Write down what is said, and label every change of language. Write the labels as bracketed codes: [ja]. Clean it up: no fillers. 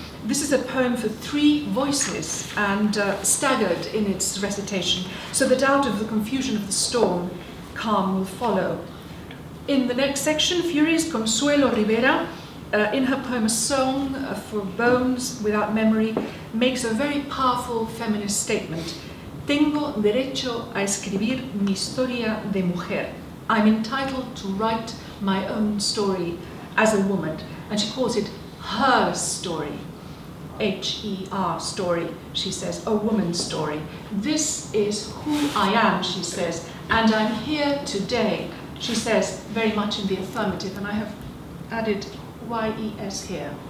[en] This is a poem for 3 voices, and staggered in its recitation, so that out of the confusion of the storm calm will follow. In the next section, Furies, Consuelo Rivera, in her poem A Song for Bones Without Memory, makes a very powerful feminist statement. [es] Tengo derecho a escribir mi historia de mujer. [en] I'm entitled to write my own story as a woman. And she calls it her story. H-E-R story, she says, a woman's story. This is who I am, she says, and I'm here today, she says, very much in the affirmative, and I have added Y-E-S here.